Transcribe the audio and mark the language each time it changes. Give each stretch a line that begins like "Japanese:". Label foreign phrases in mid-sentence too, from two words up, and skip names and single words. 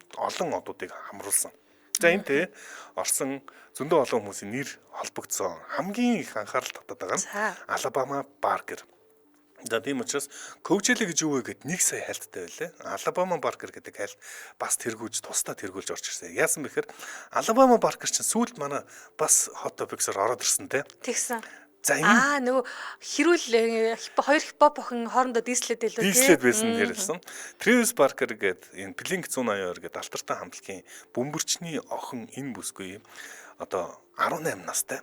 Mongolian: Олон одуудыг хамруулсан. За энэ тэ орсон зөндөө олон хүмүүсийн нэр холбогдсон хамгийн их анхаарал татдаг байгаа нь Алабама Баркер. За тийм учраас Coachella гэж юу вэ гэд 1 сая хайлттай байлаа. Alabama Barker гэдэг хайлт бас тэргүүлж тусдаа тэргүүлж орж ирсэн. Яасан бэхээр Alabama Barker чинь сүүлд манай бас
English: hot topics-оор
Mongolian: ороод ирсэн те. Тэгсэн. За энэ нөгөө хэрүүл хоёр хипхоп охин хоорондоо дийслээд байлаа тийм. Дийслээд байсан ярьсан. Travis Barker гэдэг энэ Blink 182 гэдэг алтартай хамтлагийн бөмбөрчний охин энэ бүсгүй одоо 18 настай.